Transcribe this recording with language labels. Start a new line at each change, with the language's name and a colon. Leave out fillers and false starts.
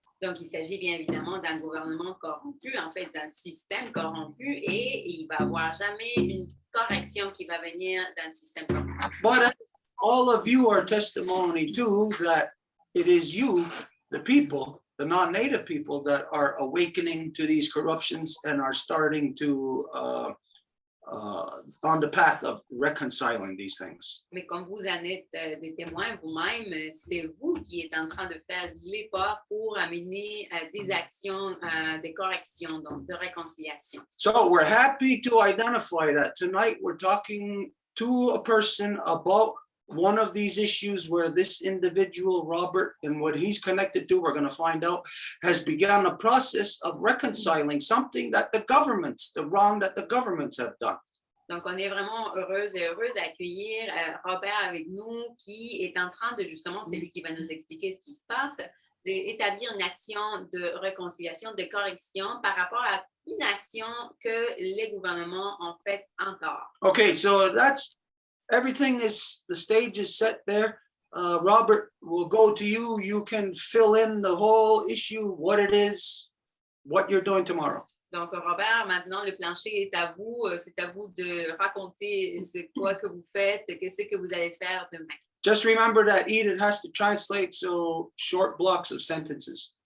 French: Donc, il s'agit bien évidemment d'un gouvernement corrompu, en fait, d'un système corrompu, et il va n'y avoir jamais une correction qui va venir d'un système corrompu.
English: But all of you are testimony too that it is you, the people, the non-native people, that are awakening to these corruptions and are starting to on the path of reconciling these things.
French: Mais comme vous en êtes des témoins vous-même, c'est vous qui êtes en train de faire les pas pour amener des actions, des corrections, donc de réconciliation.
English: So we're happy to identify that tonight we're talking to a person about one of these issues where this individual, Robert, and what he's connected to, we're going to find out, has begun a process of reconciling something that the wrong that the governments have done.
French: Donc, on est vraiment heureux d'accueillir Robert avec nous qui est en train de, justement, c'est lui qui va nous expliquer ce qui se passe, d'établir une action de réconciliation, de correction par rapport à une action que les gouvernements ont faite en tort.
English: Okay, so that's everything is, the stage is set there. Robert, we'll go to you. You can fill in the whole issue, what it is, what you're doing tomorrow.
French: Donc, Robert, maintenant, le plancher est à vous. C'est à vous de raconter c'est quoi que vous faites, qu'est-ce que vous allez faire demain.
English: Just remember that Edith has to translate so short blocks of sentences.